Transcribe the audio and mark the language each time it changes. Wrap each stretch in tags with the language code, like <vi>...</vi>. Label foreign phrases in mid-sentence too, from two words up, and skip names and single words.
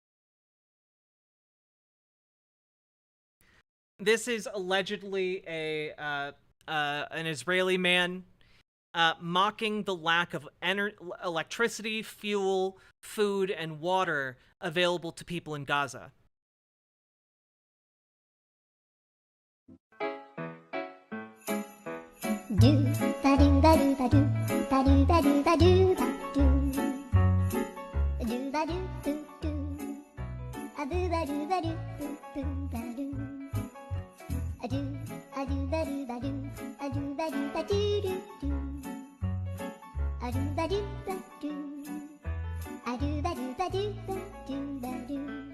<en>This is allegedly an Israeli man mocking the lack of electricity, fuel, food, and water available to people in Gaza. Do ba do ba do ba do ba do ba do ba do ba do do ba do do do a do ba do ba do do ba do a do ba do ba do a do ba do ba do do do a do ba do ba do a do ba do ba do ba do ba do</en>